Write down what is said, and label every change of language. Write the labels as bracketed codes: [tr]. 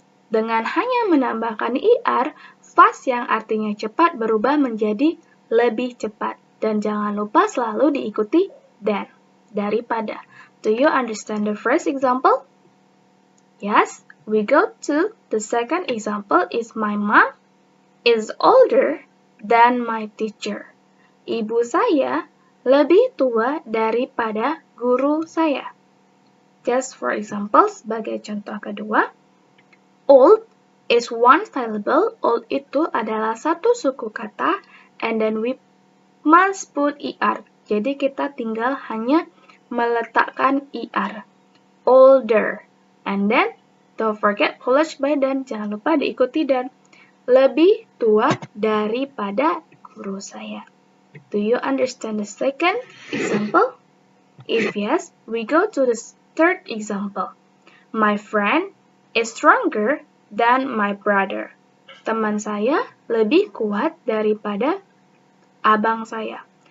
[id] Dengan hanya menambahkan er, fast yang artinya cepat berubah menjadi lebih cepat. Dan jangan lupa selalu diikuti than, daripada. [en] Do you understand the first example? Yes, we go to the second example is my mom is older than my teacher. [id] Ibu saya lebih tua daripada guru saya. [en] Just for example, [id] sebagai contoh kedua, [en] old is one syllable. Old [id] itu adalah satu suku kata, [en] and then we must put er. [id] Jadi kita tinggal hanya meletakkan er. Older. [en] And then, don't forget followed by than. [id] Jangan lupa diikuti dan. Lebih tua daripada guru saya. [en] Do you understand the second example? If yes, we go to the third example. My friend is stronger than my brother. [id] Teman saya lebih kuat daripada abang saya.